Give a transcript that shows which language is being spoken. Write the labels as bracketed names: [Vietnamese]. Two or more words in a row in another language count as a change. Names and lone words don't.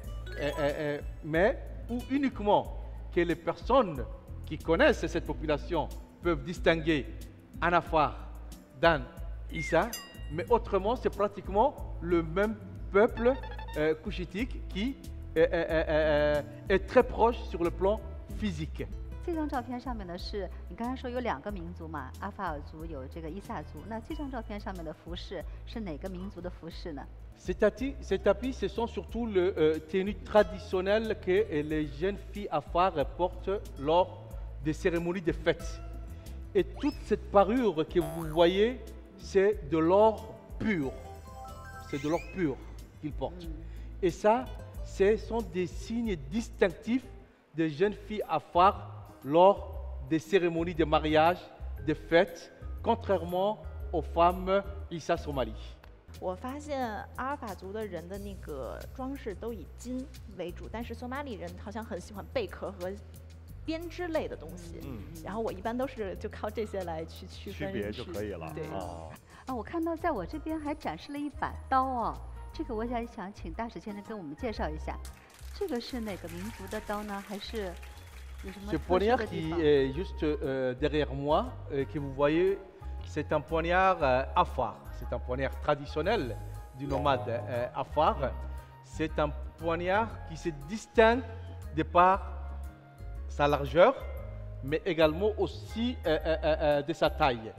[French] mais ou uniquement que les personnes qui connaissent cette population peuvent distinguer un Afar d'un Issa, mais autrement c'est pratiquement le même peuple couchitique qui est très proche sur le plan physique. [Chinese] 这张照片上面呢是你刚才说有2个民族嘛，阿法尔族有这个伊萨族。那这张照片上面的服饰是哪个民族的服饰呢？ [French] Ces tapis, ce sont surtout les tenues traditionnelles que les jeunes filles Afar portent lors des cérémonies de fête. Et toute cette parure que vous voyez, c'est de l'or pur. C'est de l'or pur qu'ils portent. Et ça, ce sont des signes distinctifs des jeunes filles Afar lors des cérémonies de mariage, de fêtes, contrairement aux femmes Issa Somali. [Chinese] 我发现阿尔法族的人的那个装饰都以金为主，但是索马里人好像很喜欢贝壳和编织类的东西。然后我一般都是就靠这些来去区分别就可以了。对。我看到在我这边还展示了一把刀哦，这个我想请大使先生跟我们介绍一下，这个是哪个民族的刀呢？还是有什么特殊的地方？ [French] Ce poignard qui est juste derrière moi, que vous voyez, c'est un poignard Afar. C'est un poignard traditionnel du nomade Afar. C'est un poignard qui se distingue de par sa largeur, mais également aussi de sa taille.